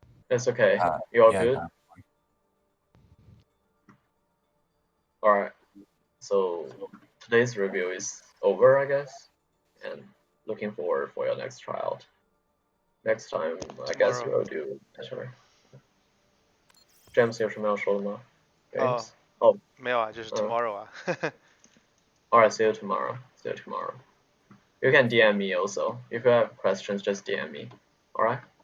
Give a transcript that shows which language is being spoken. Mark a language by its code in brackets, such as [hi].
[en] It's okay. You're yeah, good. All right. So today's review is over, I guess, and looking forward for your next tryout. Next time, I guess you will do better. [zh] James 有什么要说的吗 ？James？哦，没有啊，就是 tomorrow 啊。 [en] Alright, see you tomorrow. See you tomorrow. You can DM me also. If you have questions, just DM me. Alright?